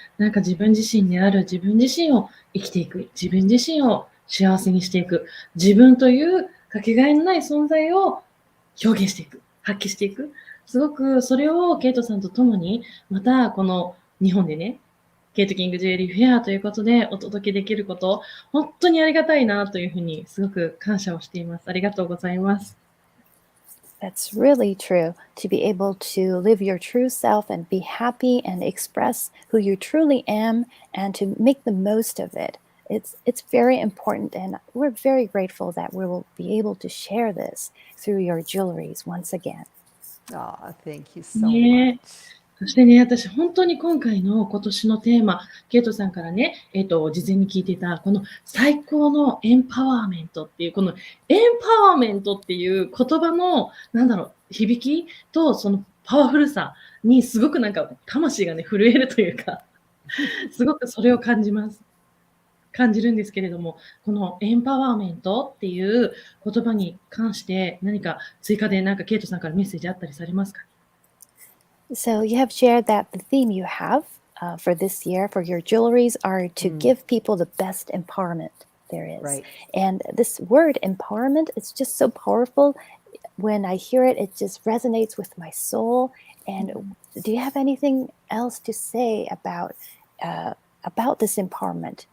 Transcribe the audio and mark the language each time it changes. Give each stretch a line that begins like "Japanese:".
Japanese: なんか自分自身である自分自身を生きていく、自分自身を幸せにしていく、自分というかけがえのない存在を表現していく、発揮していく。すごくそれをケイトさんと共に、またこの日本でね、ケイトキングジュエリーフェアということでお届けできること、本当にありがたいなというふうにすごく感謝をしています。ありがとうございます。
English: That's really true. To be able to live your true self and be happy and express who you truly am and to make the most of it. It's very important, and we're very grateful that we will be able to share this through your jewelries once again. Oh, thank you so
Japanese: ね
English: much.
Japanese: そしてね、私本当に今回の今年のテーマ、ケイトさんからね、事前に聞いてた、この最高のエンパワーメントっていう、このエンパワーメントっていう言葉の、響きとそのパワフルさにすごく魂がね、震えるというか、すごくそれを感じるんですけれども、このエンパワーメントっていう言葉に関して何か追加でケイトさんからメッセージあったりされますか？
English: So you have shared that the theme you have for this year for your jewelries are to give people the best empowerment there is. Right. And this word empowerment is just so powerful. When I hear it, it just resonates with my soul. And do you have anything else to say about this empowerment?